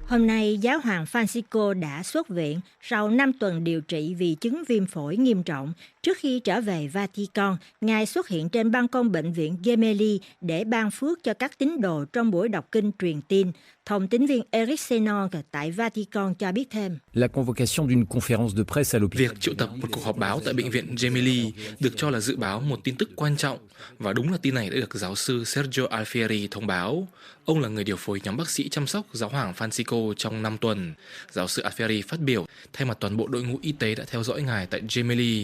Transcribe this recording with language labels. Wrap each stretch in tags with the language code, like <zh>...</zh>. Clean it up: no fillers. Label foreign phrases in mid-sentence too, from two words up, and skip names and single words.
<vi>Hôm nay, Giáo hoàng Francisco đã xuất viện sau 5 tuần điều trị vì chứng viêm phổi nghiêm trọng. Trước khi trở về Vatican, Ngài xuất hiện trên ban công bệnh viện Gemelli để ban phước cho các tín đồ trong buổi đọc kinh truyền tin. Thông tín viên Eric Senong tại Vatican cho biết thêm.</vi> <fr>La convocation d'une conférence de presse à l'hôpital.</fr> <vi>Việc triệu tập một cuộc họp báo tại bệnh viện Gemelli được cho là dự báo một tin tức quan trọng, và đúng là tin này đã được giáo sư Sergio Alfieri thông báo. Ông là người điều phối nhóm bác sĩ chăm sóc Giáo hoàng Francisco trong 5 tuần. Giáo sư Alfieri phát biểu thay mặt toàn bộ đội ngũ y tế đã theo dõi Ngài tại Gemelli.</vi>